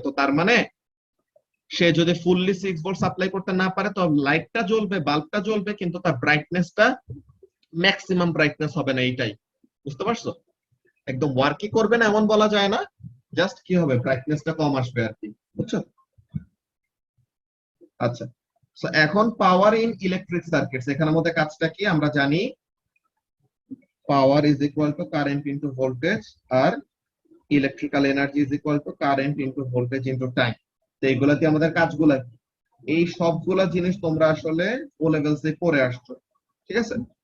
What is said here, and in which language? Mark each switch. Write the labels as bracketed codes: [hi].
[bn] তো তার মানে সে যদি ফুললি 6 ভোল্ট সাপ্লাই করতে না পারে তো লাইটটা জ্বলবে, বাল্বটা জ্বলবে, কিন্তু তার ব্রাইটনেসটা ম্যাক্সিমাম ব্রাইটনেস হবে না, এইটাই বুঝতে পারছো? একদম ওয়ার্কই করবে না এমন বলা যায় না, জাস্ট কি হবে ব্রাইটনেসটা কম আসবে আর কি, বুঝছো? আচ্ছা, সো এখন পাওয়ার ইন ইলেকট্রিক সার্কিটস, এখানের মধ্যে কাজটা কি আমরা জানি, [en] power is equal to current into voltage আর electrical energy is equal to current into voltage into time। [bn] তো এইগুলাতে আমাদের কাজগুলা, এই সবগুলা জিনিস তোমরা আসলে ও লেভেলসে পড়ে আসছো, ঠিক আছে?